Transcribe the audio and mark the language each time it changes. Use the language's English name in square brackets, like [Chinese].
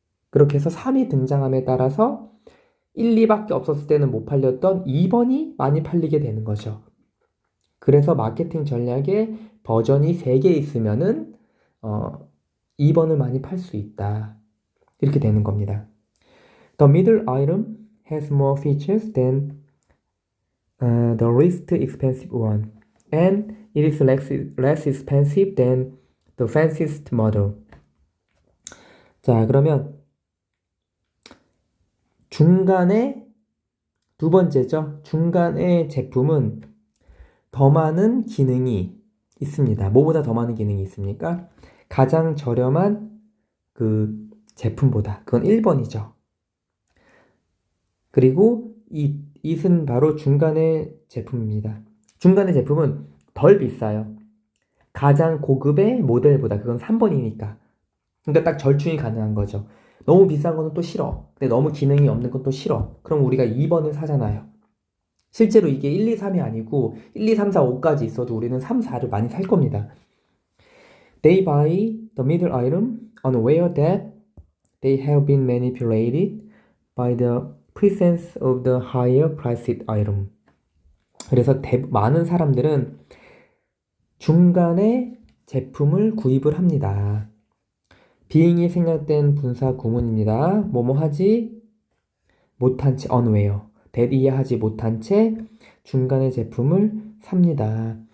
[Korean] 그렇게 해서 3이 등장함에 따라서 1, 2밖에 없었을 때는 못 팔렸던 2번이 많이 팔리게 되는 거죠. 그래서 마케팅 전략에 버전이 3개 있으면은 2번을 많이 팔 수 있다. 이렇게 되는 겁니다. [English] The middle item has more features than the least expensive one, and it is less expensive than the fanciest model. [Korean] 자, 그러면 중간에 두 번째죠. 중간의 제품은 더 많은 기능이 있습니다. 뭐보다 더 많은 기능이 있습니까? 가장 저렴한 그 제품보다. 그건 1번이죠. 그리고 이은 바로 중간의 제품입니다. 중간의 제품은 덜 비싸요. 가장 고급의 모델보다. 그건 3번이니까. 그러니까 딱 절충이 가능한 거죠. 너무 비싼 거는 또 싫어. 근데 너무 기능이 없는 건 또 싫어. 그럼 우리가 2번을 사잖아요. 실제로 이게 1, 2, 3이 아니고 1, 2, 3, 4, 5까지 있어도 우리는 3, 4를 많이 살 겁니다. [English] They buy the middle item unaware that they have been manipulated by the presence of the higher priced item. [Korean] 그래서 많은 사람들은 중간에 제품을 구입을 합니다. being이 생략된 분사 구문입니다. 뭐뭐 하지 못한 채 unaware. that 이해하지 못한 채 중간의 제품을 삽니다.